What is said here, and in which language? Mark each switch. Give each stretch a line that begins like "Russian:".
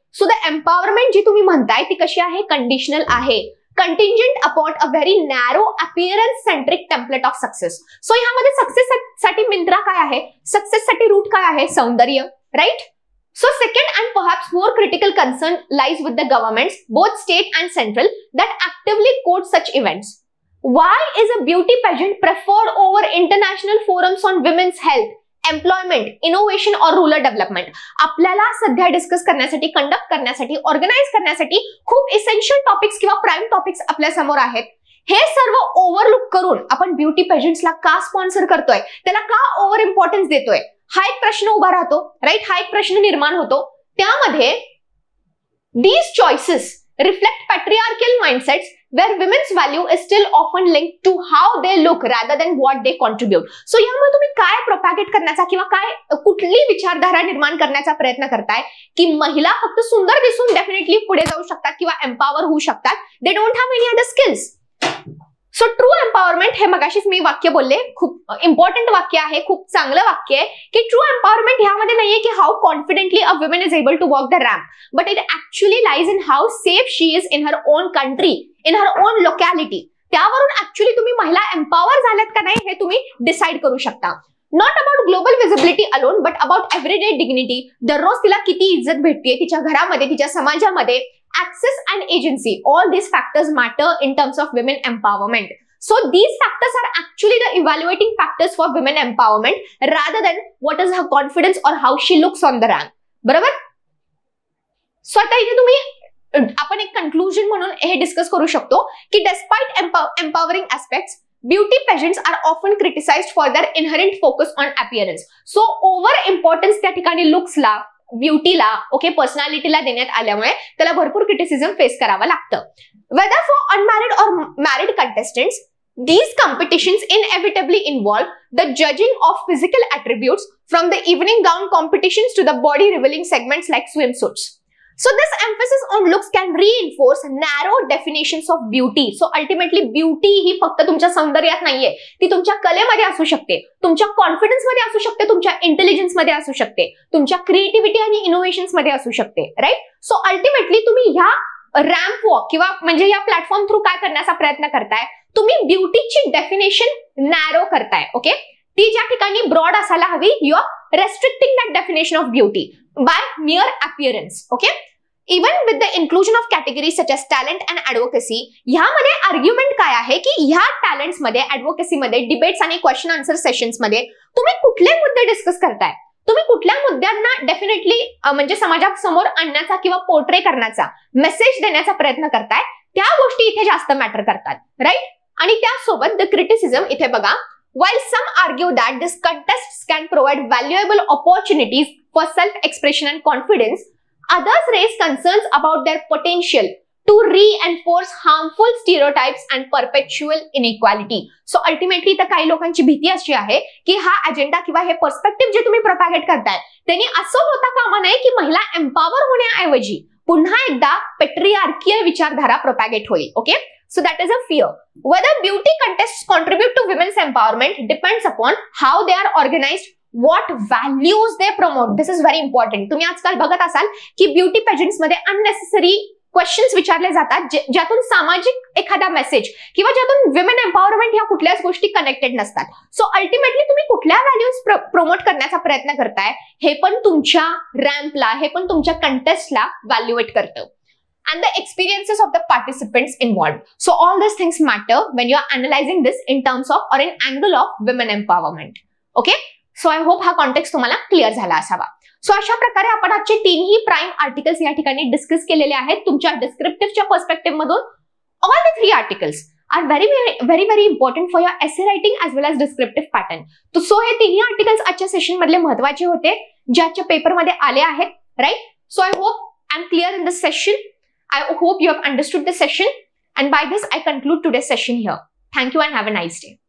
English: so the empowerment
Marathi: जी तुम्ही म्हणताय ती कशी आहे,
English: Conditional आहे, contingent upon a very narrow appearance centric template of success.
Marathi: So ह्यामध्ये सक्सेस साठी मिंत्रा काय आहे, सक्सेस साठी रूट काय आहे, सौंदर्य, right.
English: So second and perhaps more critical concern lies with the governments both state and central that actively court such events. Why is a beauty pageant preferred over international forums on women's health, employment, innovation or rural development?
Marathi: आपल्याला सध्या discuss करण्यासाठी, conduct करण्यासाठी, organise करण्यासाठी खूप essential topics किंवा prime topics आपल्या समोर आहेत. हे सर्व ओव्हरलुक करून आपण ब्युटी पेजंट्सला का स्पॉन्सर करतोय, त्याला का ओव्हर इम्पॉर्टन्स देतोय, हा एक प्रश्न उभा राहतो, राईट. हा एक प्रश्न निर्माण होतो.
English: त्यामध्ये these choices reflect patriarchal mindsets where women's value is still often linked to how they look rather than what they contribute.
Marathi: So यामुळे तुम्ही काय प्रोपॅगेट करण्याचा किंवा काय कुठली विचारधारा निर्माण करण्याचा प्रयत्न करताय की महिला फक्त सुंदर दिसून डेफिनेटली पुढे जाऊ शकतात किंवा एम्पॉवर होऊ शकतात,
English: They don't have any other skills. So true empowerment,
Marathi: हे मगाशीच मी वाक्य बोलले, खूप इम्पॉर्टंट वाक्य आहे, खूप चांगलं वाक्य आहे की ट्रू एम्पॉवरमेंट ह्यामध्ये नाहीये की
English: How confidently a woman is able to walk the ramp, but it actually lies in how safe she is in her own country, in her own locality.
Marathi: त्यावरून ऍक्च्युअली तुम्ही महिला एम्पॉवर झाल्यात का नाही हे तुम्ही डिसाईड करू शकता.
English: Not about global visibility alone but about everyday dignity.
Marathi: दररोज तिला किती इज्जत भेटते तिच्या घरामध्ये, तिच्या समाजामध्ये.
English: Access and agency, all these factors matter in terms of women empowerment. So these factors are actually the evaluating factors for women empowerment rather than what is her confidence or how she looks on the ramp.
Marathi: बरोबर? So आता इथे तुम्ही आपण एक conclusion म्हणून हे discuss करू शकतो की
English: despite empowering aspects, beauty pageants are often criticized for their inherent focus on appearance.
Marathi: So over importance त्या ठिकाणी लुक्सला ब्युटीला ओके पर्सनॅलिटीला देण्यात आल्यामुळे त्याला भरपूर क्रिटिसिझम फेस करावं लागतं.
English: Whether for unmarried और married contestants, these competitions inevitably involve the judging of physical attributes from the evening gown competitions to the body revealing segments like swimsuits. So this emphasis on looks can reinforce narrow definitions of beauty.
Marathi: So ultimately beauty ही फक्त तुमच्या सौंदर्यात नाहीये, ती तुमच्या कलेमध्ये असू शकते, तुमच्या confidence मध्ये असू शकते, तुमच्या इंटेलिजन्स मध्ये असू शकते, तुमच्या क्रिएटिव्हिटी आणि इनोव्हेशन्स मध्ये असू शकते, राईट. सो अल्टिमेटली तुम्ही ह्या रॅम्प वॉक किंवा म्हणजे या प्लॅटफॉर्म थ्रू काय करण्याचा प्रयत्न करताय, तुम्ही ब्युटीची डेफिनेशन नॅरो करताय.
English: okay,
Marathi: ती ज्या ठिकाणी ब्रॉड असायला हवी,
English: You are restricting that definition of beauty by mere appearance.
Marathi: Okay,
English: even with the inclusion of categories such as talent and advocacy,
Marathi: ह्यामध्ये आर्ग्युमेंट काय आहे की ह्या टॅलेंट्समध्ये, ऍडव्होकेसीमध्ये, डिबेट्स आणि क्वेश्चन आन्सर सेशन्समध्ये तुम्ही कुठले मुद्दे डिस्कस करताय, तुम्ही कुठल्या मुद्द्यांना डेफिनेटली म्हणजे समाजासमोर आणण्याचा किंवा पोर्ट्रे करण्याचा, मेसेज देण्याचा प्रयत्न करताय, त्या गोष्टी इथे जास्त मॅटर करतात, राईट.
English: आणि त्यासोबत the criticism इथे बघा, while some argue that this contests can provide valuable opportunities for self-expression and confidence, others raise concerns about their potential to reinforce harmful stereotypes and perpetual inequality. So ultimately
Marathi: तर काही लोकांची भीती अशी आहे की हा अजेंडा किंवा हे पर्स्पेक्टिव्ह जे तुम्ही प्रोपॅगेट करताय त्यांनी असं होता कामा नये की महिला एम्पॉवर होण्याऐवजी पुन्हा एकदा पेट्रियार्कियल विचारधारा प्रोपॅगेट होईल.
English: Okay, so that is a fear. Whether beauty contests contribute to women's empowerment depends upon how they are organized, what values they promote. This is very important.
Marathi: तुम्ही आजकाल बघत असाल की ब्युटी पेजेंट्स मध्ये unnecessary questions विचारले जातात ज्यातून सामाजिक एखादा मेसेज किंवा ज्यातून विमेन एम्पॉवरमेंट ह्या कुठल्याच गोष्टी कनेक्टेड नसतात. सो अल्टिमेटली तुम्ही कुठल्या व्हॅल्यूज प्रमोट करण्याचा प्रयत्न करताय हे पण तुमच्या रॅम्पला, हे पण तुमच्या कंटेस्टला व्हॅल्युएट करतं.
English: And the experiences of the participants involved. So all these things matter when you are analyzing this in terms of or in angle of women empowerment. Okay?
Marathi: So I hope हा कॉन्टेक्स्ट तुम्हाला clear झाला असावा. So अशा प्रकारे आपण आजचे तीनही prime articles या ठिकाणी डिस्कस केलेले आहेत.
English: तुमच्या डिस्क्रिप्टिव्हच्या पर्स्पेक्टिव्ह मधून all the 3 articles are very important for your essay writing as well as descriptive pattern.
Marathi: So हे तिन्ही आर्टिकल्स आजच्या सेशन मधले महत्वाचे होते जे आजच्या पेपरमध्ये आले आहेत, right.
English: So I hope I am clear in this session. I hope you have understood the session, and by this I conclude today's session here. Thank you and have a nice day.